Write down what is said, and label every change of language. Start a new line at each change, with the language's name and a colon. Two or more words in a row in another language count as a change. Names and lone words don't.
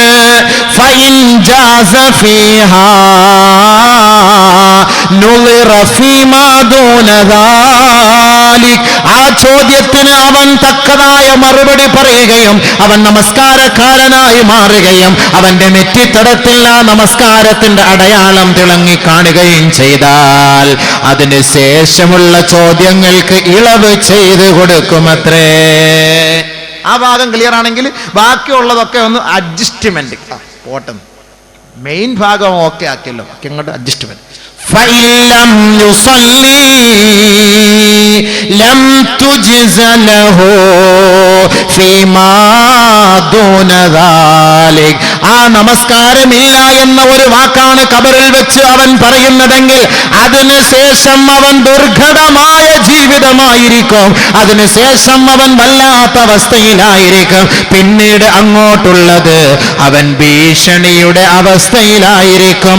Arabic: فإن جاز فيها نظر فيما دون ذلك,
Malayalam: ആ ചോദ്യത്തിന് അവൻ തക്കതായ മറുപടി പറയുകയും അവൻ നമസ്കാരക്കാരനായി മാറുകയും അവന്റെ നെറ്റിത്തടത്തിൽ ആ നമസ്കാരത്തിന്റെ അടയാളം തിളങ്ങി കാണുകയും ചെയ്താൽ അതിന് ശേഷമുള്ള ചോദ്യങ്ങൾക്ക് ഇളവ് ചെയ്തു കൊടുക്കുമത്രേ. ആ ഭാഗം ക്ലിയർ ആണെങ്കിൽ ബാക്കിയുള്ളതൊക്കെ ഒന്ന് അഡ്ജസ്റ്റ്മെന്റ് പോട്ടെ. മെയിൻ ഭാഗം ഓക്കെ ആക്കിയല്ലോ, ഇങ്ങോട്ട് അഡ്ജസ്റ്റ്മെന്റ്.
Arabic: فَإِلَّمْ يُصَلِّي لَمْ تُجْزَ لَهُ فِيمَا دُونَ ذَلِكَ,
Malayalam: ആ നമസ്കാരമില്ല എന്ന ഒരു വാക്കാണ് ഖബറിൽ വെച്ച് അവൻ പറയുന്നതെങ്കിൽ അതിനുശേഷം അവൻ ദുർഘടമായ ജീവിതമായിരിക്കും, അതിനുശേഷം അവൻ വല്ലാത്ത അവസ്ഥയിലായിരിക്കും. പിന്നീട് അങ്ങോട്ടുള്ളത് അവൻ ഭീഷണിയുടെ അവസ്ഥയിലായിരിക്കും.